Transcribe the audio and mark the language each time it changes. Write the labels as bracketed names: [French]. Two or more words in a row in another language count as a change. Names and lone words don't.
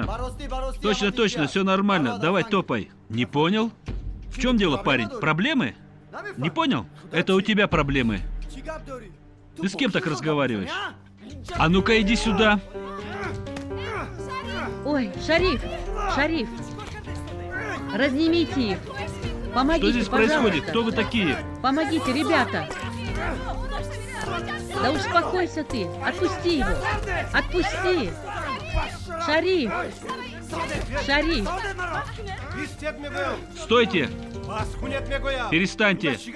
[Russian] Точно, точно, все нормально. Давай, топай. Не понял? В чем дело, парень? Проблемы? Не понял? Это у тебя проблемы. Ты с кем так разговариваешь? А ну-ка, иди сюда. Ой, Шариф! Шариф! Разнимите их! Помогите, Что здесь пожалуйста. происходит? Кто вы такие? Помогите, ребята! Да успокойся ты! Отпусти его! Отпусти! Шариф! Шариф! Стойте! Перестаньте!